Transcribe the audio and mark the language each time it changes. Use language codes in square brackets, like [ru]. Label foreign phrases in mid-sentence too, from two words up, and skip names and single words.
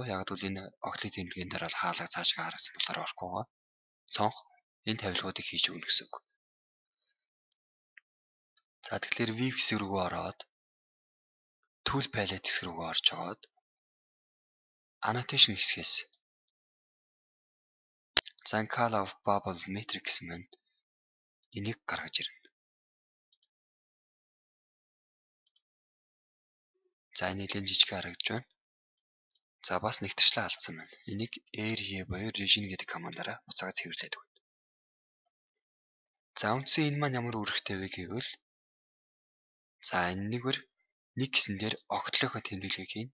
[mn] Яг л энэ огтлын тэмдэглэгийн дээр бол хаалга цаашаа харагдсан болохоор орохгүй байгаа. Цонх энэ тавилгуудыг хийж өгнө гэсэн үг. За тэгэхээр view хэсэг рүү ороод [en] tool palette [mn] хэсэг рүү орж аваад annotation хэсгээс [en] color of bubble metric [mn] гэсэн маань энийг гаргаж ирнэ. За энэ нэлээд жижиг харагдаж байна. За бас нэгтэрчлээ алдсан байна. Энийг area буюу region гэдэг командаараа буцаага цэвэрлээд өгнө. За үндсэн энэ маань ямар үүрэгтэй вэ гэвэл за энэ нэг гэсэн дээр огтлынхоо тэмдэглэгийг хийн.